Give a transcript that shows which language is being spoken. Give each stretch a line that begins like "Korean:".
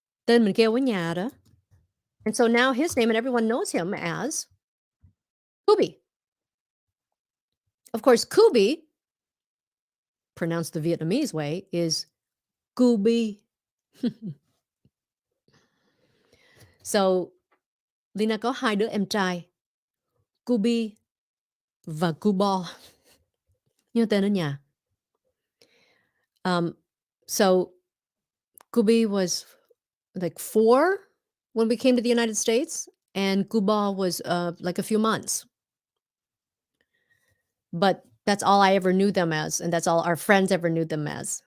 Vietnamese: Tên mình kêu ở nhà đó.
English: And so now his name, and everyone knows him as Kubi. Of course, Kubi, pronounced the Vietnamese way, is Kubi.
Vietnamese: So Lina có hai đứa em trai, Kubi và Kubo. Nhớ tên ở nhà.
English: So Kubi was like 4 when we came to the United States, and Kubo was like a few months. But that's all I ever knew them as, and that's all our friends ever knew them as.